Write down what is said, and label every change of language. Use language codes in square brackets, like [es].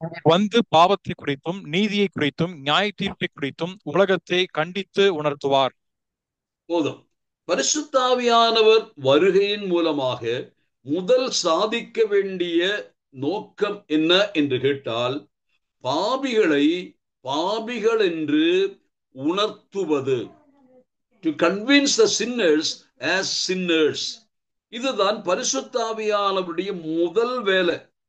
[ta] வந்து பாவத்தை குறித்தும் நீதியை குறித்தும் நியாய தீர்ப்பை குறித்தும் உலகத்தை கண்டித்து உணர்த்துவார். போதும். பரிசுத்த ஆவியானவர் வருகையின் மூலமாக முதல் சாதிக்க வேண்டிய நோக்கம் என்ன என்று கேட்டால், பாவிகளை பாவிகள் என்று உணர்த்துவது. [en] To convince the sinners as sinners. [ta] இதுதான் பரிசுத்த ஆவியானவருடைய முதல் வேலை.